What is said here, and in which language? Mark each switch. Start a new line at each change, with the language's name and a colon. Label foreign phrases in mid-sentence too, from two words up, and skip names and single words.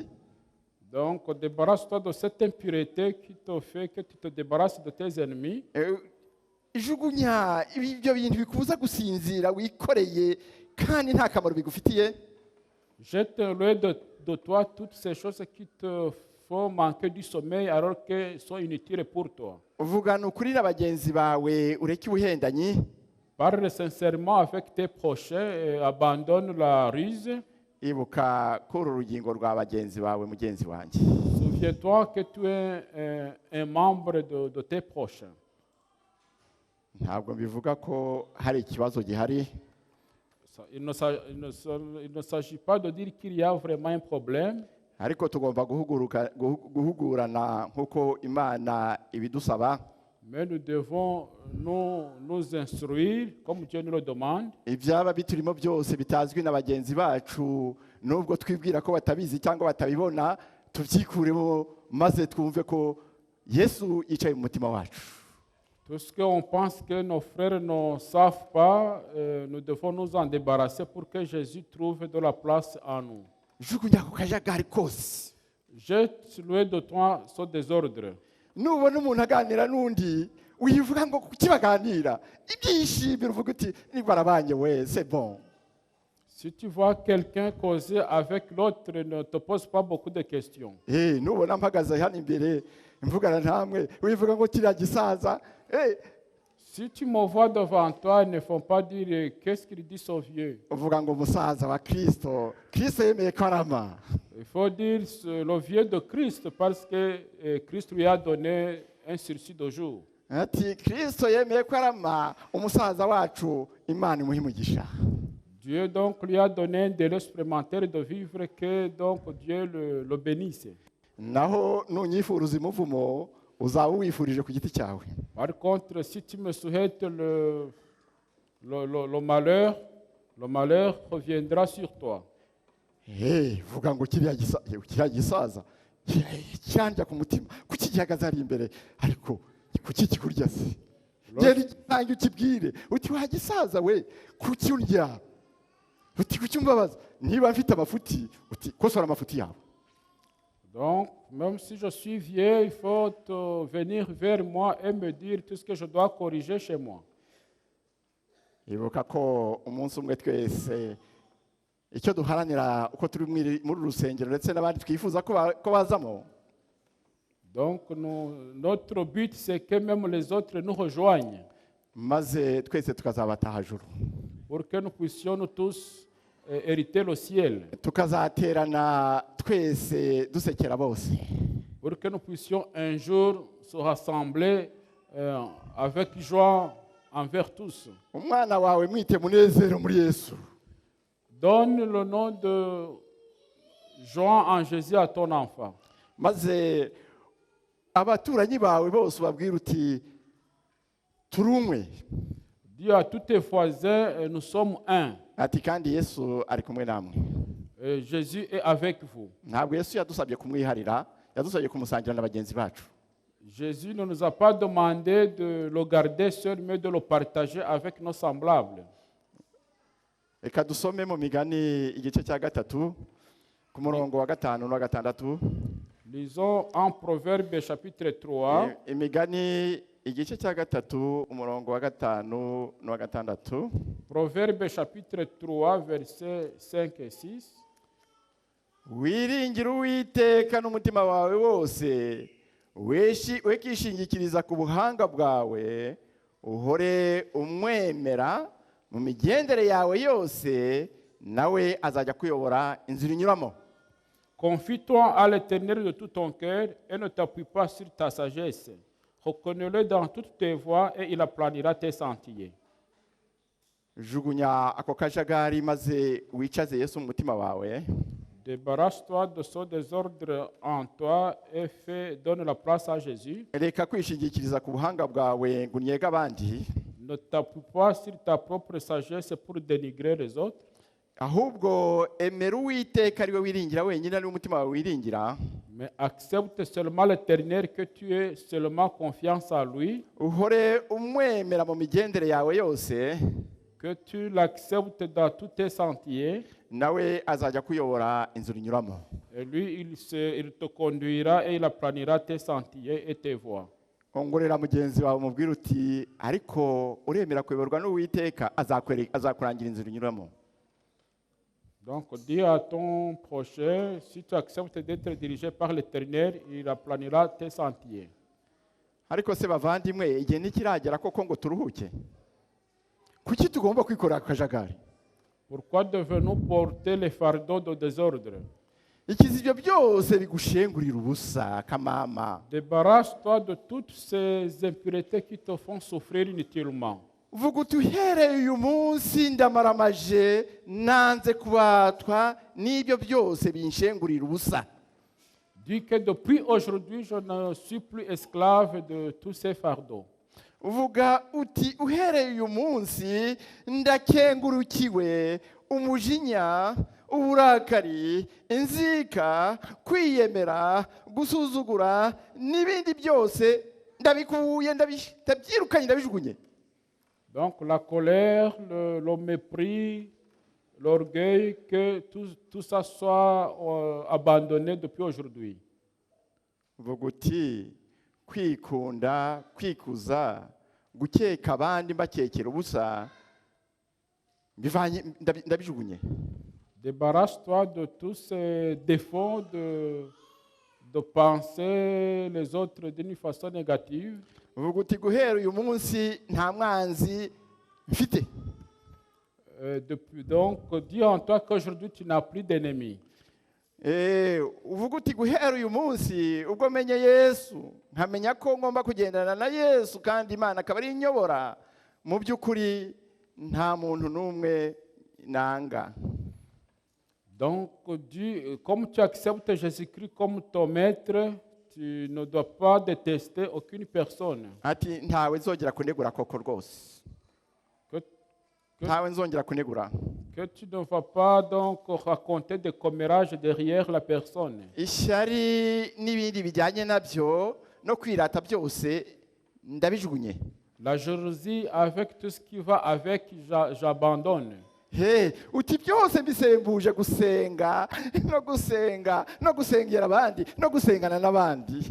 French: Donc débarrasse-toi de cette impureté qui te fait que tu te débarrasses de tes ennemis.
Kinyarwanda: Jugunya ibyo bintu bikubuza gusinzira wikoreye kandi nta kamaro bigufitiye.
French: Jette loin de toi toutes ces choses qui te font manquer du sommeil alors qu'elles sont inutiles pour toi.
Kinyarwanda: Vugana ukuri na bagenzi bawe ureke ubuhendanyi.
French: Parle sincèrement avec tes prochains et abandonne la ruse.
Kinyarwanda: Ibuka kuri urugingo rwa bagenzi bawe mugenzi wanjye.
French: Souviens-toi que tu es un membre de tes prochains.
Kinyarwanda: Ntabwo bivuga ko hari ikibazo gihari.
French: Il ne s'agit pas de dire qu'il y a vraiment un problème,
Kinyarwanda: ariko tugomba guhugurana nk'uko imana ibidusaba.
French: mais nous devons nous instruire comme Dieu nous le demande.
Kinyarwanda: Ibyaba biturimo byose bitazwi na bagenzi bacu, nubwo twibwira ko batabizi cyangwa batabibona, tubyikuremo maze twumve ko Yesu yicaye mu mutima wacu.
French: Tout ce qu'on pense que nos frères ne savent pas, nous devons nous en débarrasser pour que Jésus trouve de la place en nous.
Kinyarwanda: Jugunya ku kajagari kose.
French: Jette loin de toi ce désordre.
Kinyarwanda: Nubona umuntu aganira n'undi uyivuga ngo kuki baganira, ibyishimira uvuga uti nibwo arabanye we,
French: c'est bon. Si tu vois quelqu'un causer avec l'autre, ne te pose pas beaucoup de questions.
Kinyarwanda: Nubona mpagaze hano imbere mvugana namwe uyivuga ngo kiriya gisaza,
French: Si tu me vois devant toi, ne faut pas dire qu'est-ce qu'il dit ce vieux.
Kinyarwanda: uvuga ngo umusaza wa Kristo, Kristo yemeye ko arama.
French: Il faut dire le vieux de Christ parce que Christ lui a donné un sursis de jour.
Kinyarwanda: Ati Kristo yemeye ko arama, umusaza wacu Imana imuhe umugisha.
French: Dieu donc lui a donné un délai supplémentaire de vivre que donc Dieu le bénisse.
Kinyarwanda: Naho nunyifuruza umuvumo uzaba wifurije ku giti cyawe.
French: Par contre, si tu me souhaites le malheur reviendra sur toi.
Kinyarwanda: Vuga ngo kiriya gisaza cyandya ku mutima, kuki gihagaze ari imbere ariko kuki kikurya se? Geri gitange ukibwire uti wa gisaza we, kuki urya? Uti kuki umbabaza? Niba mfite amafuti uti kosora amafuti yawe.
French: Donc, même si je suis vieux, il faut venir vers moi et me dire tout ce que je dois corriger chez moi.
Kinyarwanda: Ibuka ko umunsi umwe twese icyo duharanira uko turi muri rusengero ndetse n'abandi twifuza ko bazamo.
French: Donc, notre but, c'est que même les autres nous rejoignent
Kinyarwanda: Maze twese tukazabataha juru.
French: pour que nous puissions nous tous hériter le ciel.
Kinyarwanda: Tukazaterana twese dusekera bose.
French: Pour que nous puissions un jour se rassembler avec joie envers tous.
Kinyarwanda: Umwana wawe mwite munezero muri Yesu.
French: Donne le nom de joie en Jésus à ton enfant.
Kinyarwanda: Maze abaturanyi bawe bose babwira uti turumwe.
French: Dis à tous tes voisins, nous sommes un.
Kinyarwanda: Ati kandi Yesu ari kumwe namwe.
French: Jésus est avec vous.
Kinyarwanda: Ntabwo Yesu yadusabye kumwiharira, yadusabye kumusangira na bagenzi bacu.
French: Jésus ne nous a pas demandé de le garder seul, mais de le partager avec nos semblables.
Kinyarwanda: Reka dusome mu Migani igice cya gatatu ku murongo wa 5 n'uwa 6.
French: Lisons en Proverbe chapitre 3.
Kinyarwanda: Imigani igice cya gatatu umurongo wa 5 n'uwa 6.
French: Proverbe chapitre 3 versets 5 et 6.
Kinyarwanda: Wiringira Uwiteka n'umutima wawe wose, wekishingikiriza ku buhanga bwawe, uhore umwemera mu migendere yawe yose, nawe azajya kuyobora inzira unyuramo.
French: Confie-toi à l'Éternel de tout ton cœur et ne t'appuie pas sur ta sagesse. Reconnais-le dans toutes tes voies et il aplanira tes sentiers.
Kinyarwanda: Jugunya ako kajagari maze wicaze Yesu mu mutima wawe.
French: Débarrasse-toi de ce désordre en toi et donne la place à Jésus.
Kinyarwanda: Reka kwishingikiriza ku buhanga bwawe ngo unyege abandi.
French: Ne t'appuie pas sur ta propre sagesse pour dénigrer les autres.
Kinyarwanda: Ahubwo emera Uwiteka ari we wiringira wenyine, ari umutima wawe wiringira.
French: Mais accepte seulement l'Éternel, que tu aies seulement confiance en lui.
Kinyarwanda: Uhore umwemera mu migendere yawe yose.
French: Que tu l'acceptes dans tous tes sentiers.
Kinyarwanda: Nawe azajya kuyobora inzira unyuramo.
French: Et lui, il te conduira et il aplanira tes sentiers et tes voies.
Kinyarwanda: Ongorera mugenzi wawe umubwire uti ariko uremera kuyoborwa n'Uwiteka, azakurangira inzira unyuramo.
French: Donc, dis à ton prochain, si tu acceptes d'être dirigé par l'Éternel, il aplanira tes sentiers.
Kinyarwanda: Ariko se bavandimwe, igihe ntikiragera koko ngo turuhuke? Kuki tugomba kwikorera akajagari?
French: Pourquoi devons-nous porter les fardeaux de désordre?
Kinyarwanda: Ikizi ibyo byose bigushengurira ubusa kamama.
French: Débarrasse-toi de toutes ces impuretés qui te font souffrir inutilement.
Kinyarwanda: vuga uti uhereye uyu munsi ndamaramaje nanze kubatwa n'ibyo byose binshengurira ubusa.
French: Dis que depuis aujourd'hui, je ne suis plus esclave de tous ces fardeaux.
Kinyarwanda: Uvuga uti uhereye uyu munsi ndakengurukiwe umujinya, uburakari, inzika, kwiyemera, gusuzugura n'ibindi byose ndabikuye, ndabyirukanye, ndabijugunye.
French: Donc la colère, le mépris, l'orgueil, que tout ça soit abandonné depuis aujourd'hui.
Kinyarwanda: Uvuga uti kwikunda, kwikuza, gukeka abandi mbakekera ubusa ndabijugunye.
French: Débarrasse-toi de tous ces défauts de penser les autres d'une façon négative.
Kinyarwanda: Uvuga uti guhera uyu munsi nta mwanzi mfite.
French: Donc, dis en toi qu'aujourd'hui tu n'as plus d'ennemis.
Kinyarwanda: Uvuga uti guhera uyu munsi ubwo menye Yesu nkamenya ko ngomba kugendana na Yesu kandi Imana akaba ari inyobora, mu by'ukuri nta muntu n'umwe nanga.
French: Donc, comme tu acceptes Jésus-Christ comme ton maître, tu ne dois pas détester aucune personne.
Kinyarwanda: Ati ntawe nzongera kunegura koko rwose. Ntawe nzongera kunegura.
French: Que tu ne vas pas donc raconter des commérages derrière la personne.
Kinyarwanda: Ishyari n'ibindi bijyanye nabyo no kwirata byose ndabijugunye.
French: La jalousie avec tout ce qui va avec, j'abandonne.
Kinyarwanda: Uti byose mbisembuje gusenga no gusengera abandi no gusengana n'abandi.